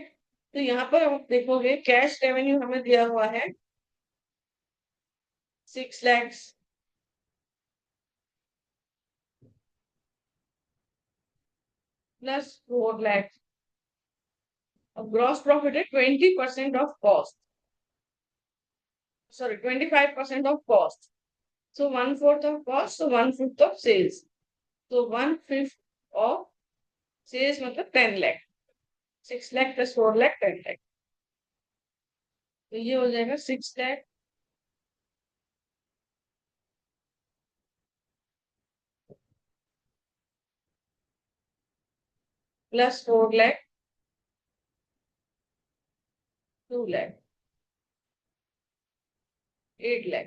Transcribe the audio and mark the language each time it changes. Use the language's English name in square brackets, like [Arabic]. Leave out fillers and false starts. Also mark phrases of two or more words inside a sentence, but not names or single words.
[Hindi] ठीक है. तो यहाँ पर आप देखोगे [English] cash revenue [Hindi] हमें दिया हुआ है 6 lakhs प्लस 4 lakhs। [English] अब gross profit है 20% of cost, sorry 25% of cost। So 1/4 of cost, so 1/5 of sales. So 1/5 of sales मतलब 10 lakh, 6 lakh plus 4 lakh 10 lakh। [Hindi] तो ये हो जाएगा 6 lakh प्लस 4 lakh 2 lakh 8 lakh।